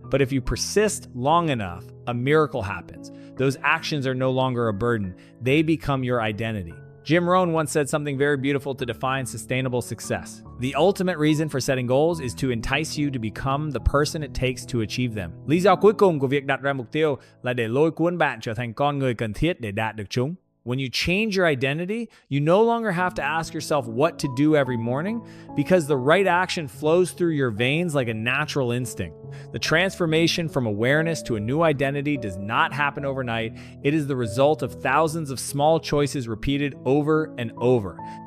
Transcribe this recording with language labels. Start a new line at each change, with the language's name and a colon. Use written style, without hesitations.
English: But if you persist long enough, a miracle happens. Those actions are no longer a burden. They become your identity. Jim Rohn once said something very beautiful to define sustainable success. The ultimate reason for setting goals is to entice you to become the person it takes to achieve them.
Vietnamese: Lý do cuối cùng của việc đặt ra mục tiêu là để lôi cuốn bạn trở thành con người cần thiết để đạt được chúng.
English: When you change your identity, you no longer have to ask yourself what to do every morning because the right action flows through your veins like a natural instinct. The transformation from awareness to a new identity does not happen overnight. It is the result of thousands of small choices repeated over and over.